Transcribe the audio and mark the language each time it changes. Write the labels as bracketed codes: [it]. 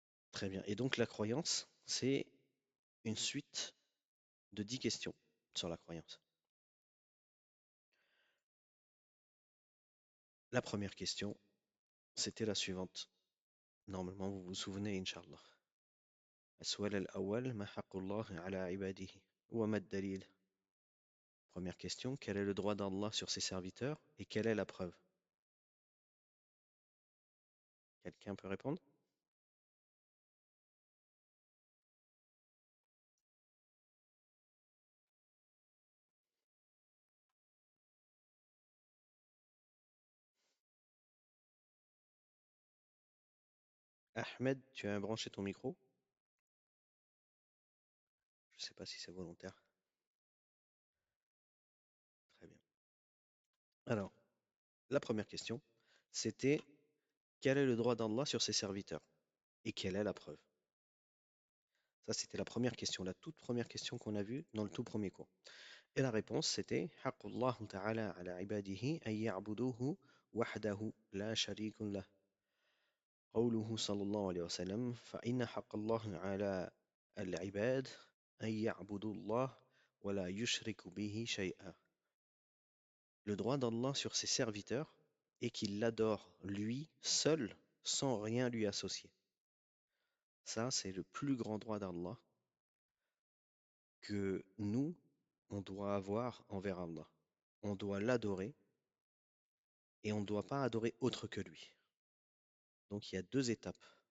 [fr] Très bien. Et donc la croyance, c'est une suite de 10 questions sur la croyance. La première question, c'était la suivante. Normalement, vous vous souvenez, Inch'Allah. [ar] السؤال الأول ما حق الله على عباده وما الدليل. [fr] Première question, quel est le droit d'Allah sur ses serviteurs et quelle est la preuve? Quelqu'un peut répondre? Ahmed, tu as branché ton micro? Je ne sais pas si c'est volontaire. Très bien. Alors, la première question, c'était quel est le droit d'Allah sur ses serviteurs et quelle est la preuve? Ça, c'était la première question, la toute première question qu'on a vue dans le tout premier cours. Et la réponse, c'était [ar] حق الله تعالى على عباده أن يعبدوه وحده لا شريك له. قوله صلى الله عليه وسلم فإن حق الله على العباد أن يعبدوا الله ولا يشرك به شيئا. [fr] Le droit d'Allah sur ses serviteurs est qu'il l'adore lui seul sans rien lui associer. Ça, c'est le plus grand droit d'Allah que nous, on doit avoir envers Allah. On doit l'adorer et on ne doit pas adorer autre que lui. Donc il y a 2 étapes.